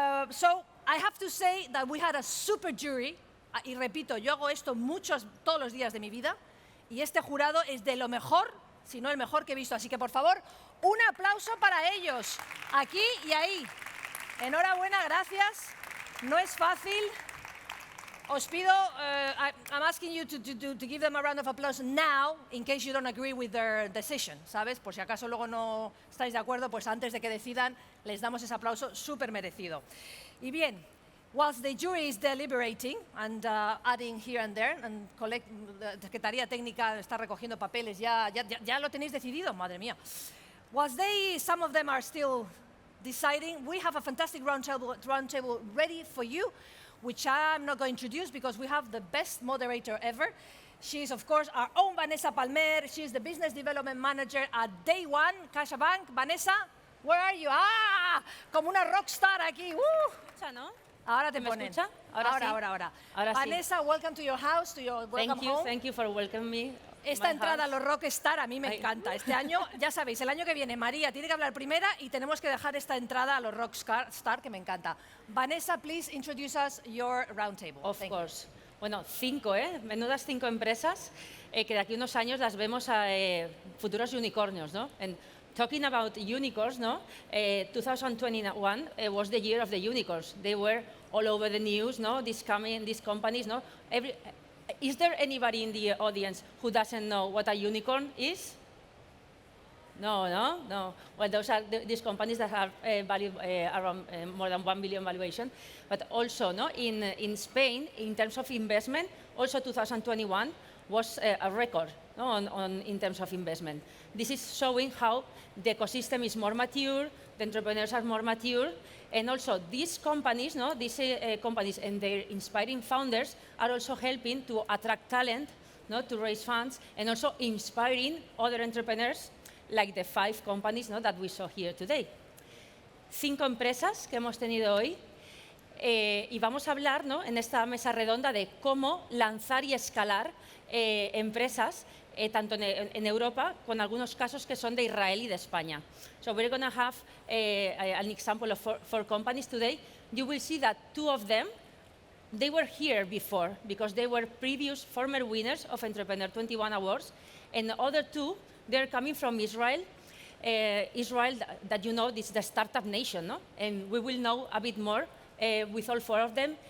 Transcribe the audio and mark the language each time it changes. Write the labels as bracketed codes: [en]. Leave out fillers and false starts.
[en] So, I have to say that we had a super jury, [es] y repito, yo hago esto todos los días de mi vida, y este jurado es de lo mejor, si no el mejor que he visto, así que por favor, un aplauso para ellos, aquí y ahí. Enhorabuena, gracias, no es fácil. Os pido, [en] I'm asking you to give them a round of applause now, in case you don't agree with their decision, [es] ¿sabes? Por si acaso luego no estáis de acuerdo, pues antes de que decidan, les damos ese aplauso súper merecido. Y bien, [en] whilst the jury is deliberating and adding here and there, and [es] la Secretaría Técnica está recogiendo papeles, ya lo tenéis decidido, madre mía. [en] Whilst some of them are still deciding, we have a fantastic roundtable ready for you, which I'm not going to introduce because we have the best moderator ever. She is, of course, our own Vanessa Palmer. She is the Business Development Manager at DayOne, CaixaBank. [es] Vanessa, [en] where are you? [es] ¡Ah! Como una rockstar aquí. Escucha, ¿no? Ahora te ¿Me ponen. escucha? Ahora. Ahora sí. [en] Vanessa, welcome to your house, to your welcome home. Thank you for welcoming me. [es] esta entrada a los Rockstar a mí me encanta. Este año, ya sabéis, el año que viene María tiene que hablar primera y tenemos que dejar esta entrada a los Rockstar que me encanta. [en] Vanessa, please introduce us your roundtable. Of course. [es] Bueno, 5, menudas 5 empresas que de aquí a unos años las vemos a futuros unicornios, ¿no? [en] And talking about unicorns, no? 2021 was the year of the unicorns. They were all over the news, no? These companies, no? Is there anybody in the audience who doesn't know what a unicorn is? No. Well, those are these companies that have value around more than 1 billion valuation. But also, no, in Spain, in terms of investment, also 2021 was a record, no, in terms of investment. This is showing how the ecosystem is more mature, the entrepreneurs are more mature, and also these companies, no, these companies and their inspiring founders are also helping to attract talent, no, to raise funds, and also inspiring other entrepreneurs like the 5 companies, no, that we saw here today. [es] 5 empresas que hemos tenido hoy y vamos a hablar, ¿no, en esta mesa redonda de cómo lanzar y escalar empresas tanto en Europa, con algunos casos que son de Israel y de España. [en] So we're going to have an example of 4 companies today. You will see that 2 of them, they were here before because they were previous former winners of Entrepreneur 21 Awards, and the other 2, they're coming from Israel. Israel, that you know, this is the startup nation, no? And we will know a bit more with all 4 of them.